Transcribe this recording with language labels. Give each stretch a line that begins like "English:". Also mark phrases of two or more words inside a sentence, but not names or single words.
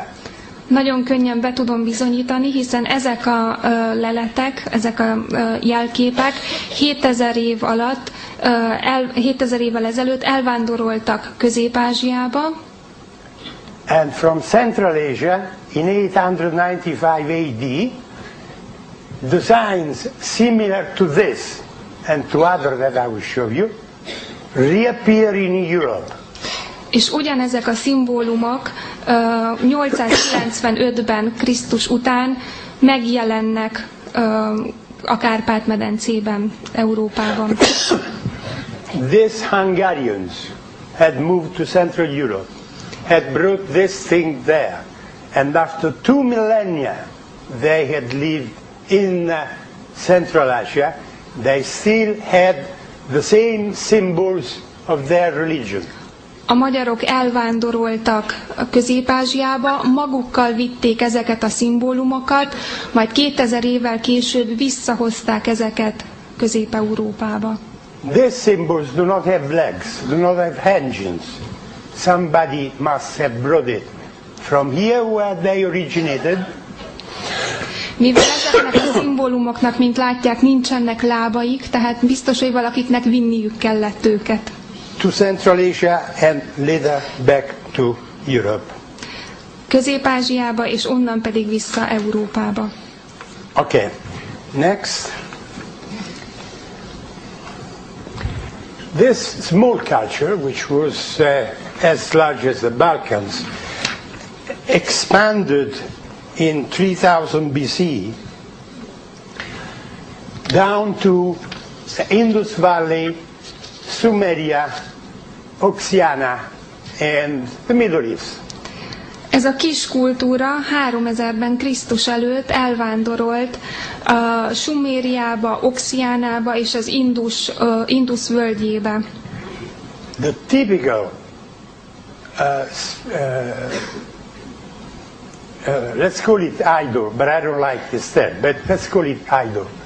Hungarian: Nagyon könnyen be tudom bizonyítani, hiszen ezek a leletek, ezek a jelképek 7000 év alatt, 7000 évvel ezelőtt elvándoroltak Közép-Ázsiába.
English: And from Central Asia, in 895 AD, designs similar to this and to other that I will show you reappear in Europe.
Hungarian: És ugyanezek a szimbólumok 895-ben Krisztus után megjelennek a Kárpát-medencében, Európában.
English: These Hungarians had moved to Central Europe, had brought this thing there, and after 2 millennia they had lived in Central Asia. They still had the same symbols of their religion.
Hungarian: A magyarok elvándoroltak a Közép-Ázsiába, magukkal vitték ezeket a szimbólumokat, majd 2000 évvel később visszahozták ezeket Közép-Európába.
English: These symbols do not have legs, do not have engines. Somebody must have brought it from here where they originated.
Hungarian: Mivel ezeknek a szimbólumoknak, mint látják, nincsenek lábaik, tehát biztos, hogy valakiknek vinniük kellett őket.
English: To Central Asia and later back to Europe.
Hungarian: Közép-Ázsiába, és onnan pedig vissza Európába.
English: Okay, next. This small culture, which was as large as the Balkans, expanded in 3000 BC down to the Indus Valley, Sumeria, Oxiana and the Middle East.
Hungarian: Ez a kis kultúra 3000-ben Krisztus előtt elvándorolt a Sumériába, Oxiánába és az Indus völgyébe.
English: The typical let's call it idol, but I don't like this term, but let's call it idol.